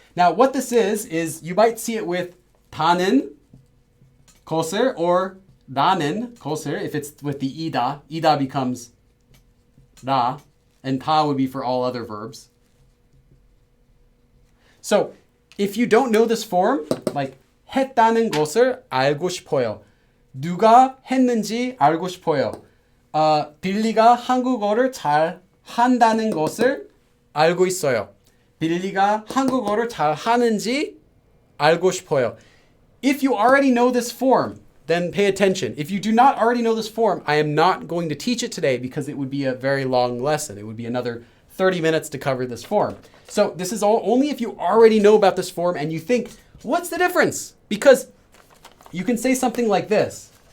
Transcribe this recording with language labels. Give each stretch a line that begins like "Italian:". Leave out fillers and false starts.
English: Now, what this is you might see it with 다는 것을 or 나는 것을. If it's with the 이다 becomes 나, and 다 would be for all other verbs. So, if you don't know this form, like
Korean: 했다는 것을 알고 싶어요. 누가 했는지 알고 싶어요. 빌리가 한국어를 잘 한다는 것을 알고 있어요. 빌리가 한국어를 잘 하는지 알고 싶어요.
English: If you already know this form, then pay attention. If you do not already know this form, I am not going to teach it today because it would be a very long lesson. It would be another 30 minutes to cover this form. So this is only if you already know about this form and you think, what's the difference? Because you can say something like this.